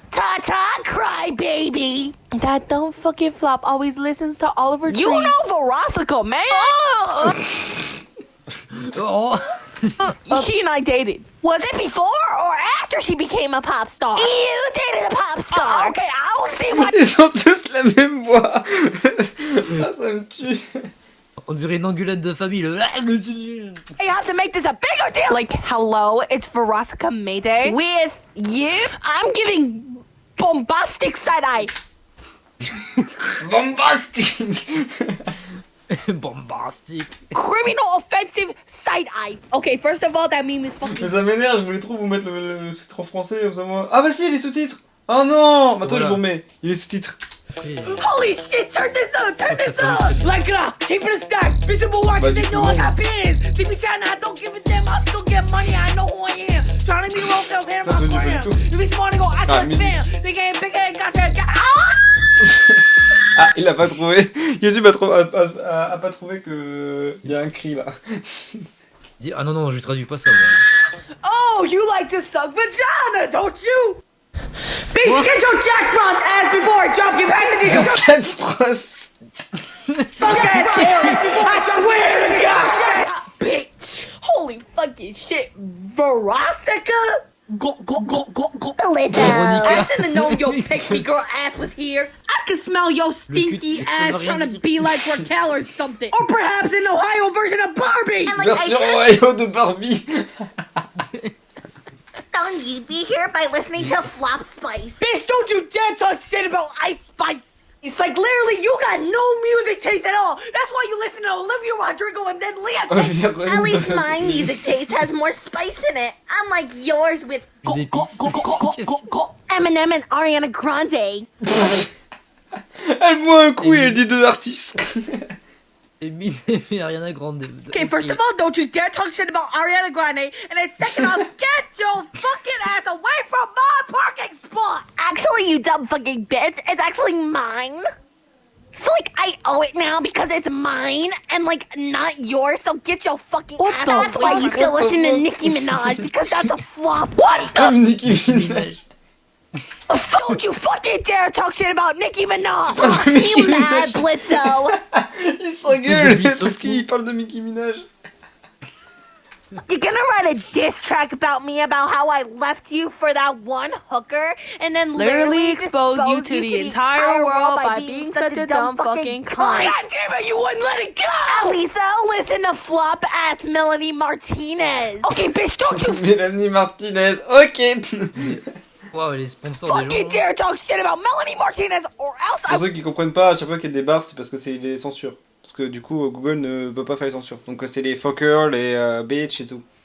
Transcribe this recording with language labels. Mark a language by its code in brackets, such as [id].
[en] Ta-ta, cry baby. Dad, don't fucking flop. Always listens to Oliver Tree. You know Verosica, man! Oh. She and I dated. Was it before or after she became a pop star? You dated a pop star. Okay, I don't see what. [fr] Ils ont tous la même voix. Ah, ça me tue. On dirait une engueulade de famille. Le... [en] You have to make this a bigger deal. Like, hello, it's Verosica Mayday. With you? I'm giving bombastic side eye. Bombastic. Bombastic. Criminal offensive side eye. Okay, first of all, that meme is fucking. [fr] Mais ça m'énerve, je voulais trop vous mettre le titre en français, comme ça moi. Ah bah si, les sous-titres. Oh non, bah attends, je vous remets. Il est sous-titres. [en] Holy shit, turn this up, turn this up! Like it up, keep it a stack. Bitch, I'm watching, they know I got pins. See me shining, I don't give a damn, I still get money, I know who I am. Trying to be rolled up, hand my gram. You be smart and go act like fam. They ain't bigger and got that. [fr] Ah, il a pas trouvé. YouTube a pas trouvé que il y a un cri là. Ah non, non, je traduis pas ça. Moi. [en] Oh, you like to suck vagina, don't you? Bitch, get your Jack Frost ass before I drop your pants. Jack Frost. Fuck ass I swear to God. Bitch. Holy fucking shit. Verosica? Go. I should've known your pick-me girl ass was here. I could smell your stinky ass trying to be like Raquel or something. Or perhaps an Ohio version of Barbie. [fr] Version Ohio de Barbie. [en] You'd be here by listening to Flop Spice. Bitch, don't you dare talk shit about Ice Spice. It's like literally you got no music taste at all. That's why you listen to Olivia Rodrigo and then Leah. At least my music taste has more spice in it, unlike yours with Eminem and Ariana Grande. [fr] Elle boit un coup et elle dit deux artistes. Eminem et Ariana Grande. [en] Okay, first of all, don't you dare talk shit about Ariana Grande, and then second off, get your fucking ass away from my parking spot! Actually, you dumb fucking bitch, it's actually mine. So, like, I owe it now because it's mine, and, like, not yours, so get your fucking ass. That's why you still listen to Nicki Minaj, because that's a flop. What the? Nicki Minaj. Don't you fucking dare talk shit about Nicki Minaj! You mad, Blitzo? [fr] Il s'engueule parce qu'il parle de Nicki Minaj. [en] You're gonna write a diss track about me about how I left you for that one hooker, and then literally expose you to the entire world by being such a dumb fucking cunt. God damn it, you wouldn't let it go! Lisa, listen to flop ass Melanie Martinez. Okay, bitch, don't you [fr] Mélanie Martinez, ok. Wow, les sponsors des [en] fucking [fr] gens. [en] dare talk shit about Melanie Martinez or else [fr] Pour ceux qui comprennent pas, à chaque fois qu'il y a des barres, c'est parce que c'est les censures. Parce que du coup, Google ne peut pas faire les censures. Donc c'est les fucker, les bitch et tout.